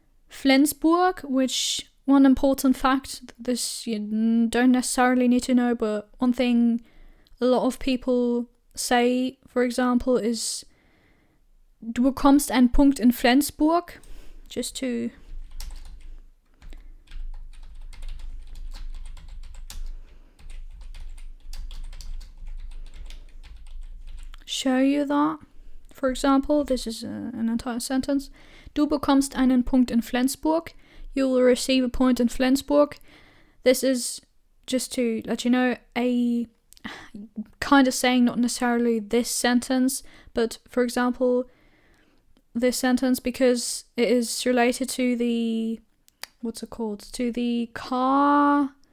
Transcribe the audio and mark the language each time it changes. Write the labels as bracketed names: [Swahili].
[English] Flensburg, which, one important fact, this you don't necessarily need to know, but one thing a lot of people say, for example, is [German] du bekommst einen Punkt in Flensburg, [English] just to show you that. For example, this is an entire sentence. [German] Du bekommst einen Punkt in Flensburg. [English] You will receive a point in Flensburg. This is, just to let you know, a kind of saying not necessarily this sentence, but for example, this sentence, because it is related to the, to the car,